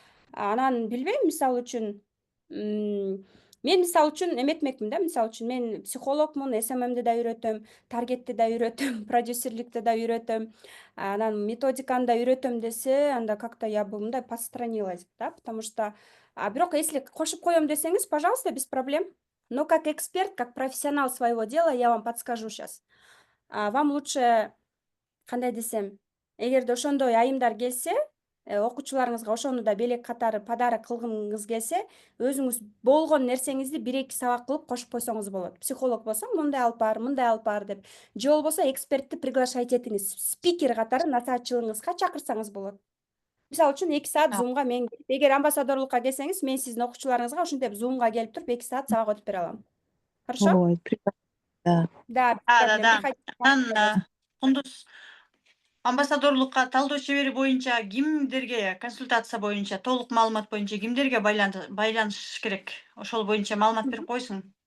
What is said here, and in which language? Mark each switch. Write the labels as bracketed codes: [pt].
[ky] Анан билбейм, мисалы үчүн, мен мисалы үчүн эметмекмин да, мисалы үчүн мен психологмун, SMM'ди да үйрөтөм, таргетти да үйрөтөм, продюсерликти да үйрөтөм, анан методиканы да үйрөтөм десе, анда [ru] как-то я бы [ky] мындай постранилась, да, [ru] потому что, [ky] бирок если кошуп коем десеңиз, пожалуйста, без проблем. [ru] Но как эксперт, как профессионал своего дела, я вам подскажу сейчас. [ky] Вам лучше, кандай десем, эгерде ошондой айымдар келсе, окуучуларыңызга ошону да белек катары подарок кылгыңыз келсе, өзүңүз болгон нерсеңизди 1-2 сабак кылып кошуп койсоңуз болот. Психолог болсоң, мындай алып бар деп. Же болбосо экспертти приглашать этиңиз. Спикер катары насаатчылыгыңызга чакырсаңыз болот. Мисалы үчүн 2 саат Zoom'га мен келип, эгер амбассадорлукка келсеңиз, мен сиздин окуучуларыңызга ошентип Zoom'га келип туруп 2 саат сабак өтүп бере алам. [ru] Хорошо? Ой, прекрасно. Да. Да, без проблем. Да. Приходите. [ky] Анан Кундуз амбассадорлукка талдоо чебери боюнча кимдерге, консультация боюнча, толук маалымат боюнча кимдерге байланыш керек? Ошол боюнча маалымат берип койсуң.